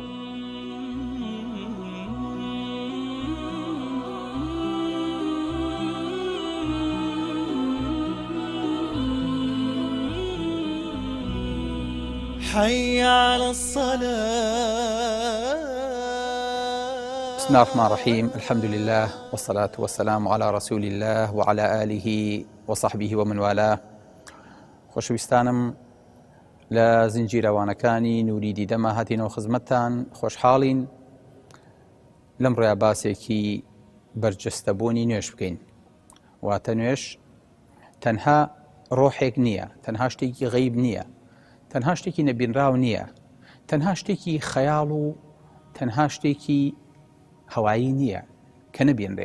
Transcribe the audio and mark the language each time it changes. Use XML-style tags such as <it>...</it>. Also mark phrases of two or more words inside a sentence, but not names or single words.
<ar>حي على الصلاة. بسم الله الرحمن الرحيم. الحمد لله والصلاة والسلام على رسول الله وعلى آله وصحبه ومن والاه.</ar> <ckb>خۆشەویستانم لە زنجیرەوانەکانی نووری دیدەمە هاتینەوە خزمەتتان. خۆشحاڵین لەم ڕۆیە باسێکی بەرجەستەبوونی نوێش بکەین. واتە نوێش تەنها ڕۆحێک نییە، تەنها شتێکی غەیب نییە، تەنها شتێکی نەبینراو نییە، تەنها شتێکی خەیاڵ و تەنها شتێکی هەوایی نییە کە نەبینرێ.</ckb>